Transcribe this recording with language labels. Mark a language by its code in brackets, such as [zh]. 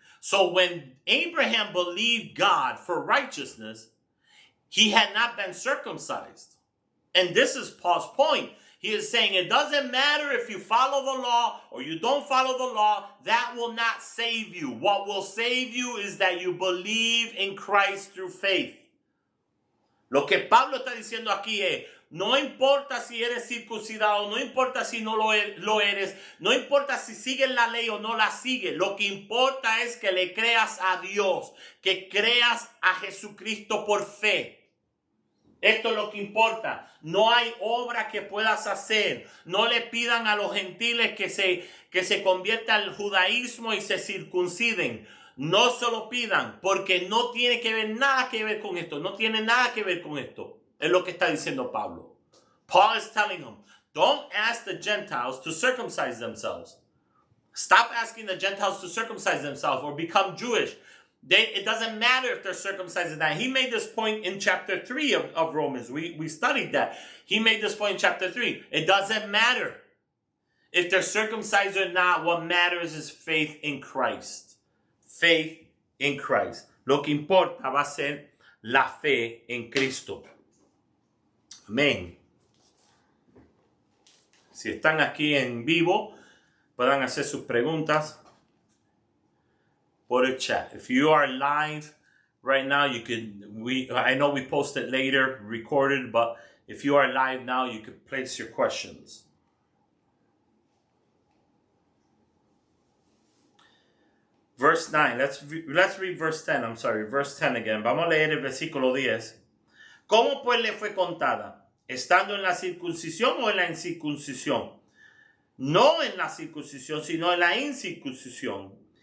[en] So when Abraham believed God for righteousness, he had not been circumcised. And this is Paul's point. He is saying it doesn't matter if you follow the law or you don't follow the law. That will not save you. What will save you is that you believe in Christ through faith. [es] Lo que Pablo está diciendo aquí es, no importa si eres circuncidado, no importa si no lo eres, no importa si sigues la ley o no la sigues. Lo que importa es que le creas a Dios, que creas a Jesucristo por fe. Esto es lo que importa. No hay obra que puedas hacer. No le pidan a los gentiles que se conviertan al judaísmo y se circunciden. No se lo pidan porque no tiene nada que ver con esto. No tiene nada que ver con esto. Es lo que está diciendo Pablo. [en] Paul is telling them, don't ask the Gentiles to circumcise themselves. Stop asking the Gentiles to circumcise themselves or become Jewish. It doesn't matter if they're circumcised or not. He made this point in chapter 3 of Romans. We studied that. He made this point in chapter 3. It doesn't matter if they're circumcised or not. What matters is faith in Christ. Faith in Christ. [es] Lo que importa va a ser la fe en Cristo. Amén. Si están aquí en vivo, puedan hacer sus preguntas por el chat. [en] If you are live right now, you could, I know we post it later, recorded, but if you are live now, you could place your questions. Verse 9, let's read verse 10, verse 10 again. [es] Vamos a leer el versículo 10. ¿Cómo pues le fue contada? ¿Estando en la circuncisión o en la incircuncisión? No en la circuncisión, sino en la incircuncisión.